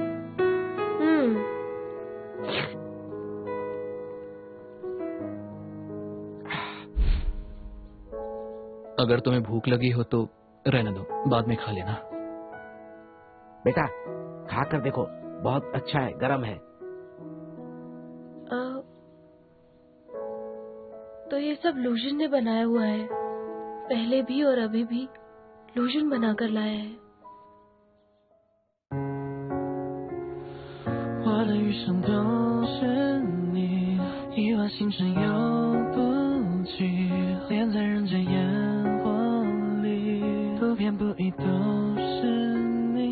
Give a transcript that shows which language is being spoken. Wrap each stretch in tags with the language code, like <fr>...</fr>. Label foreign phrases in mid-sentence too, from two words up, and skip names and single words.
<hi>अगर तुम्हें भूख लगी हो तो रहने दो, बाद में खा लेना। बेटा, खा कर देखो, बहुत अच्छा है, गर्म है। तो ये सब लूजन ने बनाया हुआ है, पहले भी और अभी भी लूजन बनाकर लाया है।</hi> <zh>我的余生都是你，亿万星辰游不尽，恋在人间烟火里，不偏不倚都是你。</zh>